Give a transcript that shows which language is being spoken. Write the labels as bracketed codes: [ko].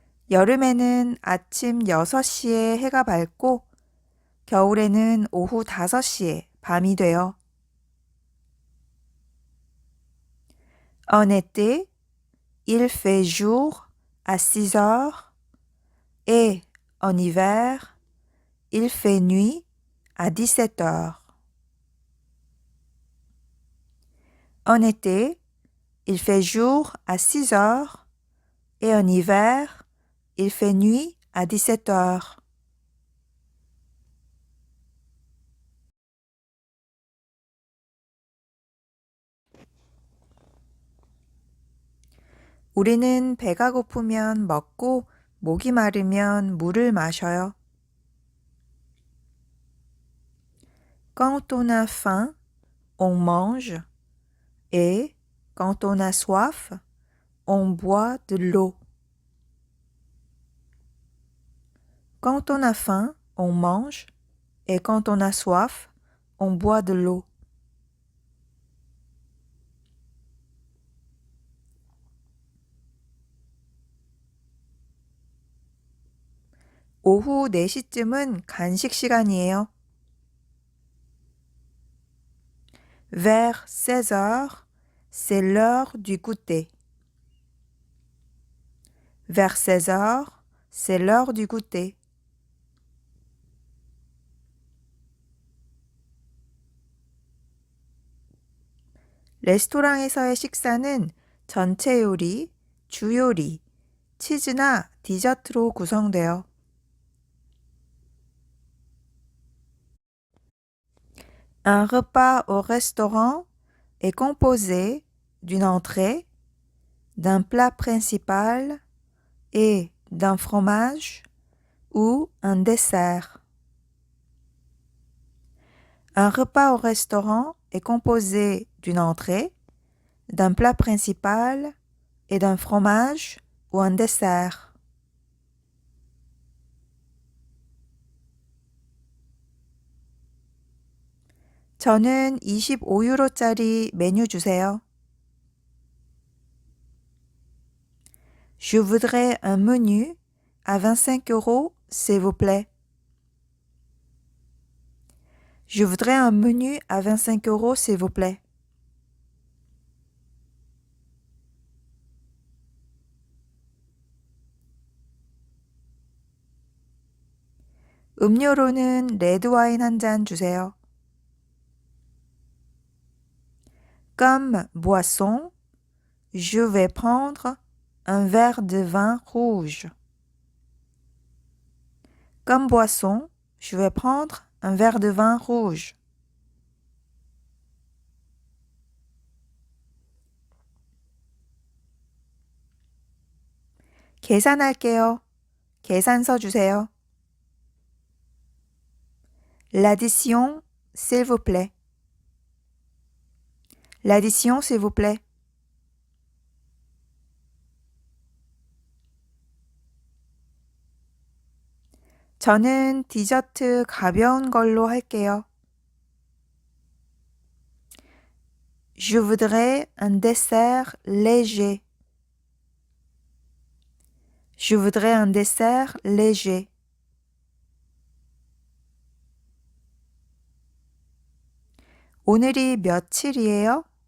[ko] 여름에는 아침 6시에 해가 밝고 겨울에는 오후 5시에 밤이 돼요. [fr] En été, il fait jour à 6 heures et en hiver, il fait nuit à 17 heures. En été, il fait jour à 6 heures et en hiver, il fait nuit à 17 heures. [ko] 우리는 배가 고프면 먹고 목이 마르면 물을 마셔요. [fr] Quand on a faim, on mange et quand on a soif, on boit de l'eau. Quand on a faim, on mange et quand on a soif, on boit de l'eau. [ko] 오후 4시쯤은 간식 시간이에요. [fr] Vers 16 heures, c'est l'heure du goûter. Vers 16 heures, c'est l'heure du goûter. [ko] 레스토랑에서의 식사는 전체 요리, 주요리, 치즈나 디저트로 구성돼요. [fr] Un repas au restaurant est composé d'une entrée, d'un plat principal et d'un fromage ou un dessert. Un repas au restaurant est composé d'une entrée, d'un plat principal et d'un fromage ou un dessert. [ko] 저는 25유로짜리 메뉴 주세요. [fr] Je voudrais un menu à 25 euros, s'il vous plaît. Je voudrais un menu à 25 euros, s'il vous plaît. [ko] 음료로는 레드와인 한 잔 주세요. [fr] Comme boisson, je vais prendre un verre de vin rouge. Comme boisson, je vais prendre un verre de vin rouge. [ko] 계산할게요. 계산서 주세요. [fr] L'addition, s'il vous plaît. L'addition, s'il vous plaît. [ko] 저는 디저트 가벼운 걸로 할게요. [fr] Je voudrais un dessert léger. Je voudrais un dessert léger. [ko] 오늘이 며칠이에요?